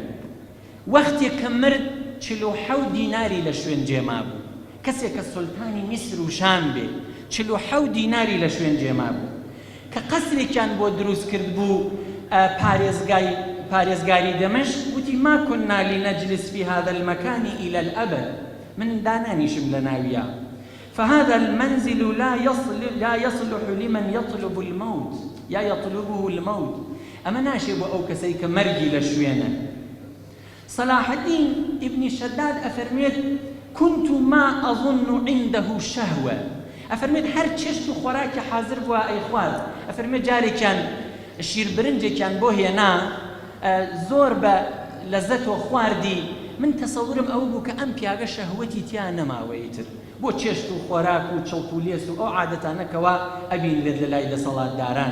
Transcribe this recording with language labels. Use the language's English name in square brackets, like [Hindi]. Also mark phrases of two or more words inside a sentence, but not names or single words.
[Central Kurdish] وەختێک کە مرد 47 دیناری لە شوێن جێما بوو. کەسێک کە سولتانی میسر و شام بێ 47 دیناری لە شوێن جێما بوو، کە قەسرێکیان بۆ دروست کرد بوو پارێزگاری دەمەشق، وتی [Arabic] ما كنا لنجلس في هذا المكان إلى الأبد، [Central Kurdish] من دانانیشم لە ناویە. [Arabic] فهذا المنزل لا يصلح لمن يطلب الموت یا يطلبه الموت. [Central Kurdish] ئەمە ناشێ بۆ ئەو کەسەی کە مەرگی لە شوێنە. [Arabic] صلاحەدین ئیبنی شەداد ئەفەرمێت كنت ما أظن عنده شهوة. [Central Kurdish] ئەفەرمێت هەر چێشت و خۆراکی حاضر بووە ئەی خوارد. ئەفەرمێت جارێکیان شیر برنجێکیان بۆ هێنا، زۆر بە لەزەتەوە خواردی، من تەسەورم ئەو بوو کە ئەم پیاگە شەهوەتی تیا نەماوەیتر بۆ چێشت و خۆراک و چڵک و لێس و ئەو عادەتانەکەوە ئەبینرێت لە لای دەسەڵاتداران.